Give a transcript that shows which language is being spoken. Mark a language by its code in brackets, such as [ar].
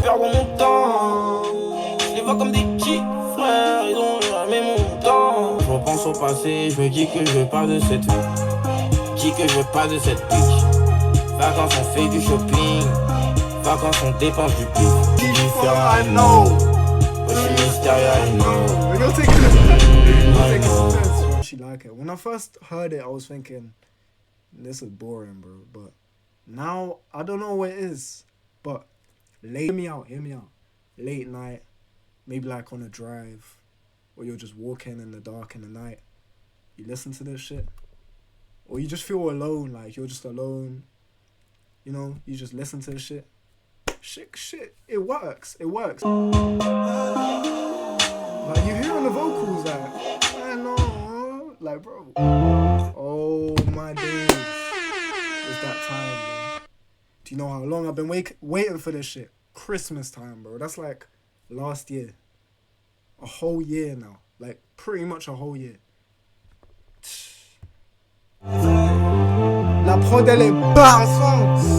[fr] Perdre mon temps, je les vois comme des petits frères, ils ont jamais mon temps. Je repense au passé, je me dis que je veux pas de cette vie. Je dis que je veux pas de cette bitch. Vacances on fait du shopping, vacances on dépense du pif. Je suis différent, [en] I know. [fr] Moi je suis mystérieux, [en] I know. You're taking it. You're taking it. She like it. When I first heard it, I was thinking, this is boring, bro. But now I don't know what it is. But hear me out. Late night, maybe like on a drive, or you're just walking in the dark in the night. You listen to this shit, or you just feel alone, like you're just alone. You know, you just listen to the shit. Shit, it works. Like you hearing the vocals, like, I know, like, bro. Oh my days, it's that time, bro. Do you know how long I've been waiting for this shit? Christmas time, bro. That's like last year. A whole year now. Like, pretty much a whole year. [fr] La prod, elle est bassante.